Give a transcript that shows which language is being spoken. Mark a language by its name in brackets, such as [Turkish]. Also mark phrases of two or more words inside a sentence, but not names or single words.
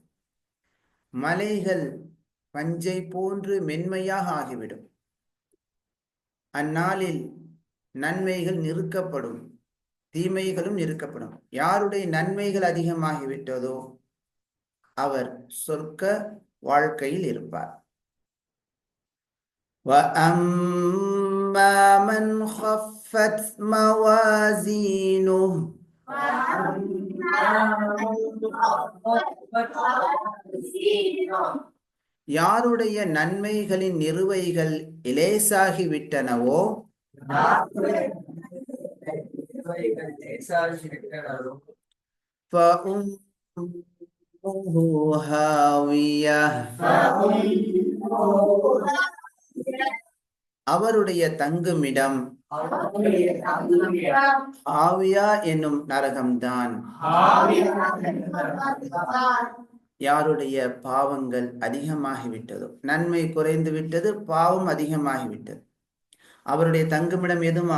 [Tamil] மலைகள் பஞ்சை போன்று மென்மையாக ஆகிவிடும். அந்நாளில் நன்மைகள் நிறுக்கப்படும், தீமைகளும் நிறுக்கப்படும். யாருடைய நன்மைகள் அதிகமாகிவிட்டதோ அவர் சொர்க்க வாழ்க்கையில் இருப்பார். [Arabic] وَأَمَّا مَنْ خَفَّتْ مَوَازِينُهُ [Tamil] யாருடைய நன்மைகளின் நிறுவைகள் இலேசாகிவிட்டனவோ [Arabic] فَأُمُّهُ هَاوِيَةٌ [Tamil] அவருடைய தங்குமிடம் ஆவியா என்னும் நரகம்தான். யாருடைய பாவங்கள் அதிகமாகிவிட்டதோ, நன்மை குறைந்து விட்டது, பாவம் அதிகமாகிவிட்டது, அவருடைய தங்குமிடம் எதுமா?